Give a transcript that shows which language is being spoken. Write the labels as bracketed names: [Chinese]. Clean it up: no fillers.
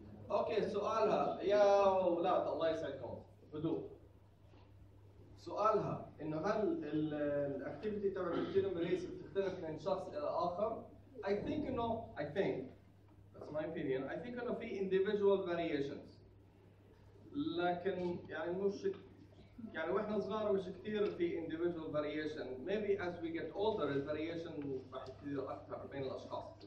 [Arabic] اوكي سؤالها يا اولاد الله يسعدكم هدوء. سؤالها انه هل الاكتيفيتي تبع التيلوميريز بتختلف من شخص الى اخر؟ [English] I think that's my opinion. I think [Arabic] انه في [English] individual variations. [Arabic] لكن يعني مش يعني واحنا صغار مش كثير في [English] individual variation. Maybe as we get older [Arabic] الفاريشن راح يصير اكثر بين الاشخاص.